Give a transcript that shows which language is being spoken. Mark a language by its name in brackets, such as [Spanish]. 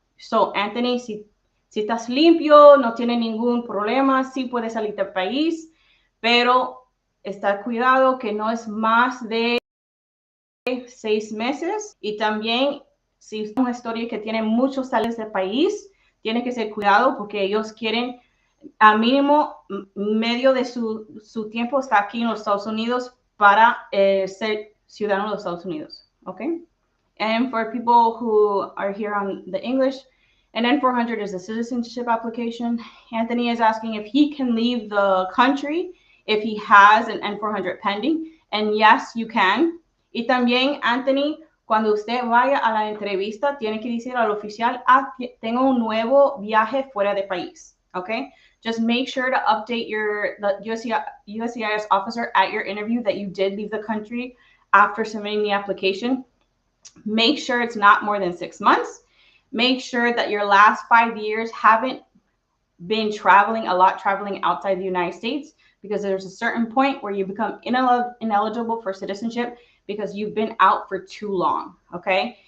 [Spanish] So, Anthony, si estás limpio, no tiene ningún problema, sí puedes salir del país, pero está cuidado que no es más de 6 meses. Y también, si es una historia que tiene muchos sales del país, tiene que ser cuidado porque ellos quieren a mínimo medio de su tiempo está aquí en los Estados Unidos para ser ciudadano de los Estados Unidos. [English] Okay? And for people who are here on the English, an N400 is a citizenship application. Anthony is asking if he can leave the country if he has an N400 pending. And yes, you can. [Spanish] Y también, Anthony, cuando usted vaya a la entrevista, tiene que decir al oficial, tengo un nuevo viaje fuera de país. [English] Okay? Just make sure to update the USCIS officer at your interview that you did leave the country after submitting the application. Make sure it's not more than 6 months. Make sure that your last 5 years haven't been traveling outside the United States, because there's a certain point where you become ineligible for citizenship because you've been out for too long, okay?